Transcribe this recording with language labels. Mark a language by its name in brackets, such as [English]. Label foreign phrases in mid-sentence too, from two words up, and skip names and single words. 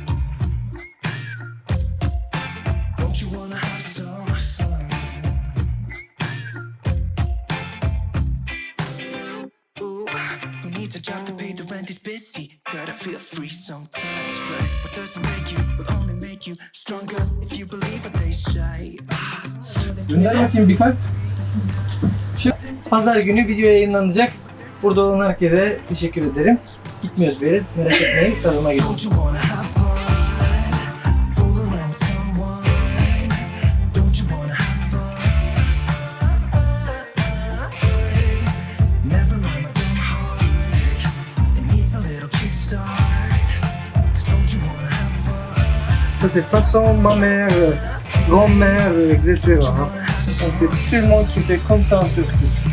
[English] Don't you wanna have some fun? Ooh, who needs a job to pay the rent? He's busy. Gotta feel free sometimes, right? What doesn't make you will only make you stronger if you believe what they say. [Turkish] Gönder bakayım bir kalp. Şimdi pazar günü video yayınlanacak. Burada olan herkese teşekkür ederim. Gitmiyoruz bir yere. Merak etmeyin. Kanalıma gelin. [English] Don't you wanna have fun? Fool around with someone. Don't you wanna have fun? Never mind my dumb heart. It needs a little kickstart. 'Cause don't you wanna have fun? [French] Ça c'est façon ma mère, grand-mère, etc. hein. On fait tout le monde qui fait comme ça en Turquie.